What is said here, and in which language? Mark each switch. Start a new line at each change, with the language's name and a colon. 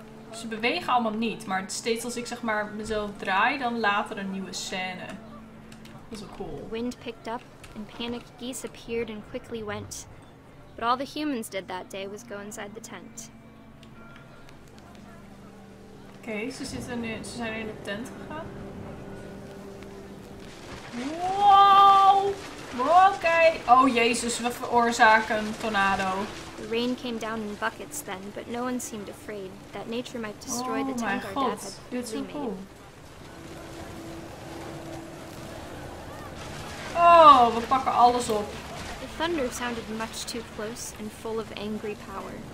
Dutch: Ze bewegen allemaal niet, maar steeds als ik zeg maar mezelf draai, dan later een nieuwe scène. Dat is wel cool.
English: The wind picked up and panicked geese appeared and quickly went. But all the humans did that day was go inside the tent.
Dutch: Oké, ze zijn in de tent gegaan. Wow! Oké. Oh jezus, we veroorzaken een tornado.
English: The rain came down in buckets then, but no one seemed afraid that nature might destroy the tent our dad had
Dutch: Dit is
English: made.
Dutch: cool. Oh, we pakken alles op.
English: The thunder sounded much too close and full of angry power.